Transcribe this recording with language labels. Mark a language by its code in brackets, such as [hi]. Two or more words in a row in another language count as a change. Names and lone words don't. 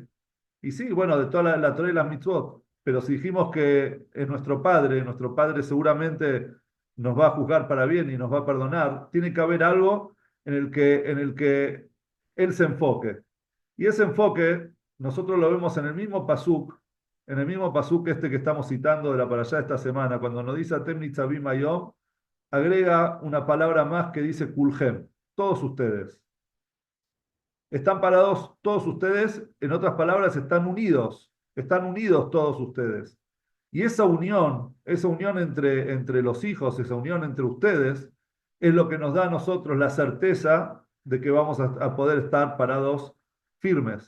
[es] Y sí, bueno, de toda la Torah y las mitzvot, pero si dijimos que es nuestro Padre seguramente nos va a juzgar para bien y nos va a perdonar, tiene que haber algo en el que Él se enfoque. Y ese enfoque nosotros lo vemos en el mismo pasuk este que estamos citando de la parashá esta semana, cuando nos dice [he] אתם נצבים היום, [es] agrega una palabra más que dice kulhem, todos ustedes. Están parados todos ustedes, en otras palabras, están unidos todos ustedes. Y esa unión entre los hijos, esa unión entre ustedes, es lo que nos da a nosotros la certeza de que vamos a poder estar parados firmes.